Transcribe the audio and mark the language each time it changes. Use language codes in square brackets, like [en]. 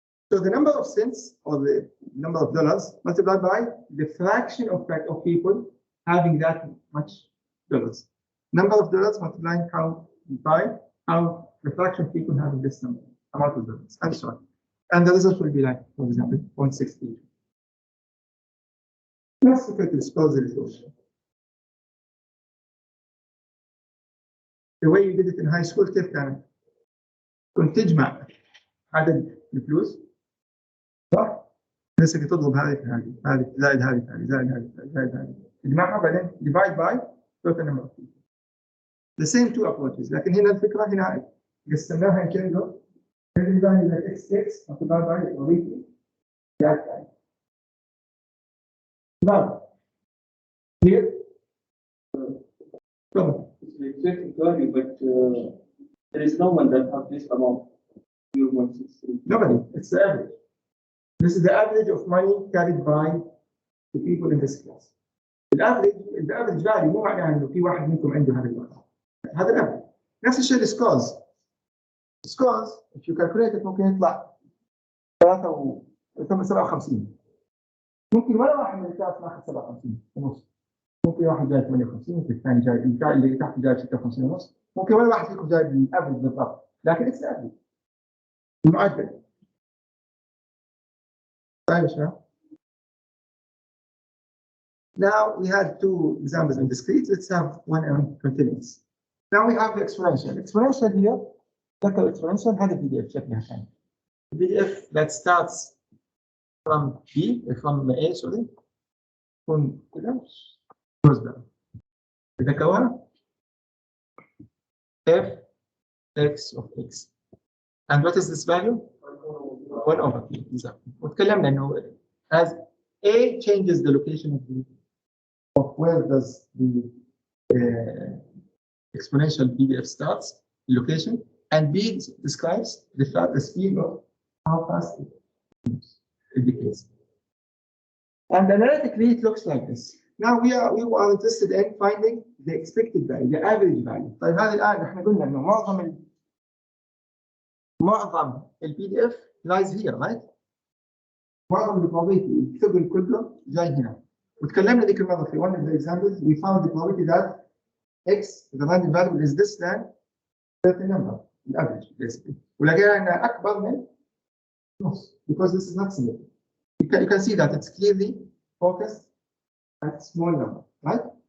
[en] So the number of cents or the number of dollars multiplied by the fraction of people having that much dollars. Number of dollars multiplying by how the fraction of people having this number, amount of dollars, and so on. And the result will be like, for example, 0.60. Let's look at the disclosure resolution. The way you did it in high school, [ar] كيف كانت؟ كنت تجمع عدد الفلوس صح؟ بس تضرب هذه في هذه زائد هذه في هذه زائد هذه زائد هذه تجمعها بعدين [en] divide by total number of people. The same two approaches. [ar] لكن هنا الفكرة هنا قسمناها كده [en] every value that x takes multiplied by the probability that time. Now, here, it's the exact value, but there is no one that has this amount. 163. Nobody. It's the average. This is the average of money carried by the people in this class. The average value [ar] مو معناه انه في واحد منكم عنده هذا الرقم. هذا الافريج. نفس الشيء السكورز. [en] Scores, if you calculate it [ar] ممكن يطلع [en] 57. [ar] ممكن ولا واحد من الكلاس ماخذ 57 ونص. ممكن واحد جايب 58، ممكن الثاني جايب اللي تحت جايب 56 ونص. ممكن ولا واحد فيكم جايب الافرج بالضبط، لكن [en] It's average. [ar] المعدل. طيب يا شباب. [en] Now we had two examples in discrete. Let's have one on continuous. Now we have the exponential. Exponential here. [ar] ذكر exponential هذا PDF شكلها ثاني. [en] PDF that starts from B from A sorry from [ar] كذا [en] goes down. [ar] ذكرها [en] f x of x. And what is this value? 1 over 3 exactly. [ar] وتكلمنا انه [en] as A changes the location of where does the exponential PDF starts, location, and B describes the speed of how fast it decays. And analytically, it looks like this. Now we are interested in finding the expected value, the average value. [ar] طيب هذه الآن احنا قلنا انه معظم ال PDF [en] lies here, right? [ar] معظم البروبابيلتي الثقل كله جاي هنا. وتكلمنا ذيك المرة [en] في one of the examples we found the probability that X, the random variable, is this than certain number, the average, basically. [ar] ولقينا أنها أكبر من نص, [en] because this is not symmetric. You can see that it's clearly focused at small number, right?